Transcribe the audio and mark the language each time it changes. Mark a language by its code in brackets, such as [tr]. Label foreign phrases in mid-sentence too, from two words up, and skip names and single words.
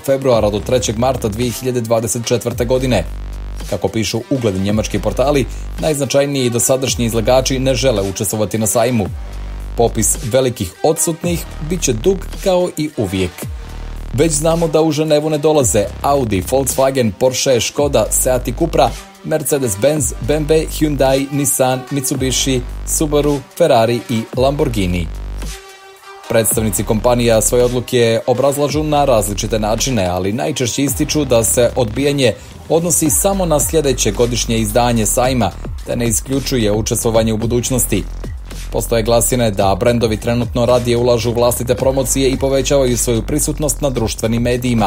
[bs] februara do 3. marta 2024. godine. Kako pišu ugledni njemački portali, najznačajniji i dosadašnji izlagači ne žele učestvovati na sajmu. Popis velikih odsutnih bit će dug kao i uvijek. Već znamo da u Ženevu ne dolaze Audi, Volkswagen, Porsche, Škoda, Seat i Cupra, Mercedes-Benz, BMW, Hyundai, Nissan, Mitsubishi, Subaru, Ferrari i Lamborghini. Predstavnici kompanija svoje odluke obrazlažu na različite načine, ali najčešće ističu da se odbijanje odnosi samo na sljedeće godišnje izdanje sajma, te ne isključuje učestvovanje u budućnosti. Postoje glasine da brendovi trenutno radije ulažu vlastite promocije i povećavaju svoju prisutnost na društvenim medijima.